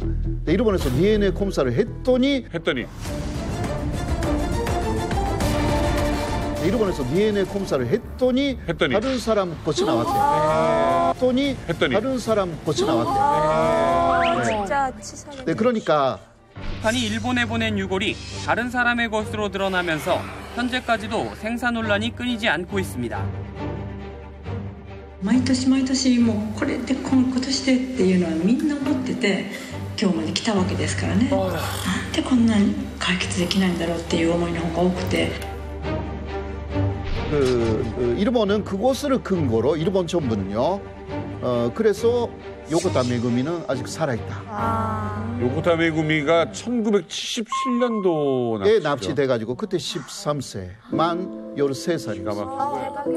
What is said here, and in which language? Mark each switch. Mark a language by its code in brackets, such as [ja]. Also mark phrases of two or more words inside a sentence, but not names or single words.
[ko] 근데 일본에서 DNA 검사를 했더니 일본에서 DNA 검사를 했더니 다른 사람 것이 나왔대요. 다른 사람 것이 나왔대요. 진짜 치사하네. 네, 그러니까 북한이 일본에 보낸 유골이 다른 사람의 것으로 드러나면서 현재까지도 생사 논란이 끊이지 않고 있습니다. [ja] 毎年毎年もうこれで今年でっていうのはみんな思ってて今日まで来たわけですからね。なんでこんなに解決できないんだろうっていう思いの方が多くて。 [ko] 일본은 그것을 근거로 일본 정부는요. 그래서 요코타 메구미는 아직 살아있다. 요코타 메구미가 1977년도에 납치돼가지고 그때 13세, 만 13살이었어요.